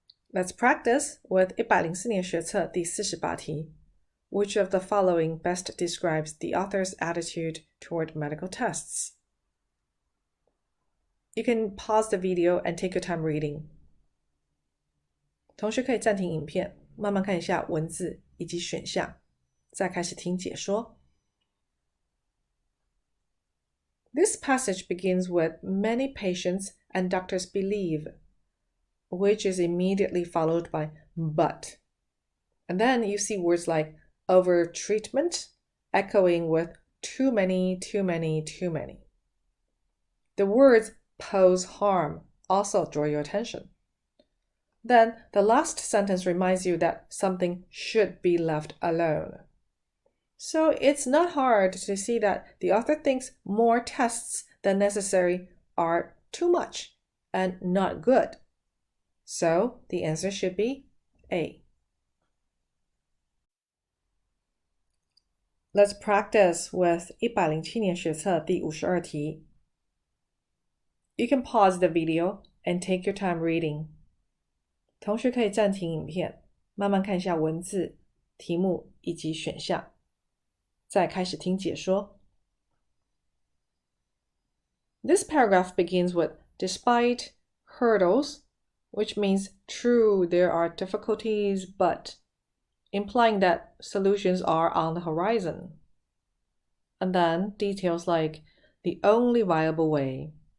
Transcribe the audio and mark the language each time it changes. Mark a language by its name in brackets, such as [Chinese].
[English] Let's practice with [Chinese] 104年学测第48题. [English] Which of the following best describes the author's attitude toward medical tests? You can pause the video and take your time reading. [Chinese] 同学可以暂停影片，慢慢看一下文字以及选项，再开始听解说。 [English] This passage begins with many patients and doctors believe, which is immediately followed by but. And then you see words like over-treatment, echoing with too many, too many, too many. The words pose harm also draw your attention. Then the last sentence reminds you that something should be left alone. So it's not hard to see that the author thinks more tests than necessary are too much and not good. So the answer should be A. Let's practice with [Chinese] 107年学测第52题. [English] You can pause the video and take your time reading. [Chinese] 同学可以暂停影片，慢慢看一下文字、题目以及选项，再开始听解说。 [English] This paragraph begins with despite hurdles, which means true, there are difficulties, but, implying that solutions are on the horizon. And then details like the only viable way.